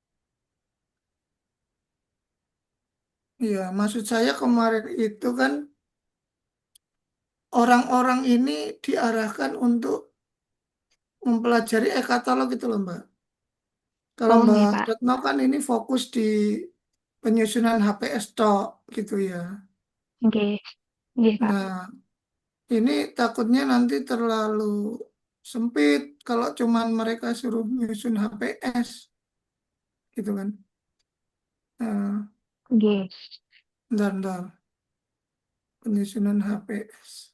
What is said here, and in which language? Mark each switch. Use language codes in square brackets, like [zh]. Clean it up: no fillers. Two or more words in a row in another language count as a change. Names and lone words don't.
[id] ya maksud saya kemarin itu kan orang-orang ini diarahkan untuk mempelajari e-katalog itu loh Mbak. Kalau Oh, Mbak nggih, Pak. Retno kan ini fokus di penyusunan HPS tok gitu ya. [jv] Nggih, nggih, Pak. [id] Nah, ini takutnya nanti terlalu sempit kalau cuman mereka suruh menyusun HPS gitu kan. Nah, Nggih, bentar. Penyusunan HPS.